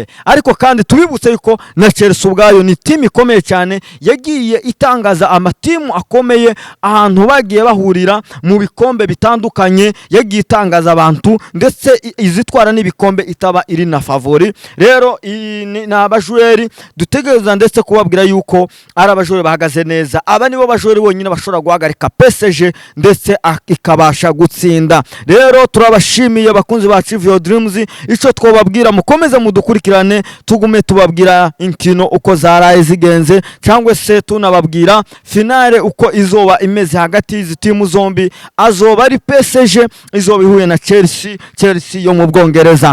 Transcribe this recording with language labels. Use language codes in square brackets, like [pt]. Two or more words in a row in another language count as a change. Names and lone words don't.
[rn] Ariko kandi tubibutse yuko na Chelsea ubwayo ni team ikomeye cyane, yagiye itangaza amatimu akomeye ahantu bagiye bahurira mu bikombe bitandukanye, yagiye itangaza abantu, ndetse izitwara n'ibikombe itaba iri na favori. Rero n'abajweri dutegereza ndetse kubabwira yuko ari abajweri bahagaze neza, aba nibo bajweri bonyine bashobora guhagarika PSG ndetse ikabasha gutsinda. Rero turabashimiye bakunzi ba Achieve Your Dreams, ico twobabwira mukomeze mudukurikirane, tugume tubabwira inkino uko zaraye zige byagenze cyangwa se tunababwira finale uko izoba imeze hagati y'izi timu zombi, azoba ari PSG izoba ihuye na Chelsea yo mu Bwongereza.